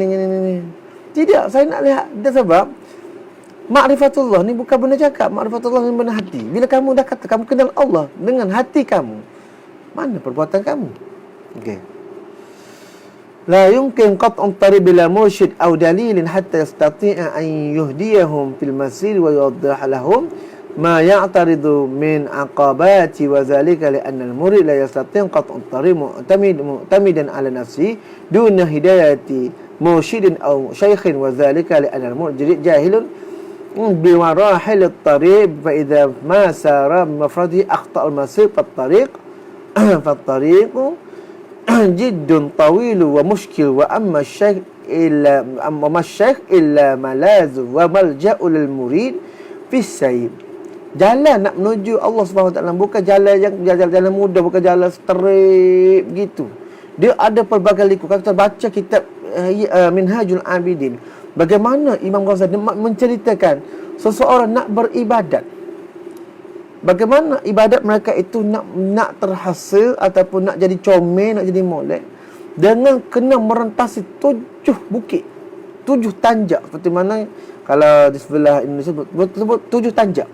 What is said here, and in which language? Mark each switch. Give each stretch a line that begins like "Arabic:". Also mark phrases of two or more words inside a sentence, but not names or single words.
Malay: Tidak, saya nak lihat dia, sebab ma'rifatullah ni bukan benda cakap, ma'rifatullah ni benda hati. Bila kamu dah kata kamu kenal Allah dengan hati kamu, mana perbuatan kamu?
Arabic: Okey. لا يمكن قطع طريق بلا مرشد أو دليل حتى يستطيع أن يهديهم في المسير ويوضح لهم ما يعترض من عقبة وذلك لأن المريد لا يستطيع قطع الطريق معتمدا على نفسه دون هداية مرشد أو شيخ وذلك لأن المريد جاهل بمراحل الطريق فإذا ما سار منفردا أخطأ المسير فالطريق جد طويل ومشكل وأما الشيخ إلا ملاذ وملجأ للمريد في السير.
Malay: Jalan nak menuju Allah SWT bukan jalan mudah, bukan jalan straight begitu. Dia ada pelbagai liku. Kalau kita baca kitab Minhajul Abidin, bagaimana Imam Ghazali menceritakan seseorang nak beribadat, bagaimana ibadat mereka itu nak terhasil ataupun nak jadi comel, nak jadi molek, dengan kena merentasi 7 bukit, 7 tanjak, seperti mana kalau di sebelah Indonesia sebut 7 tanjak.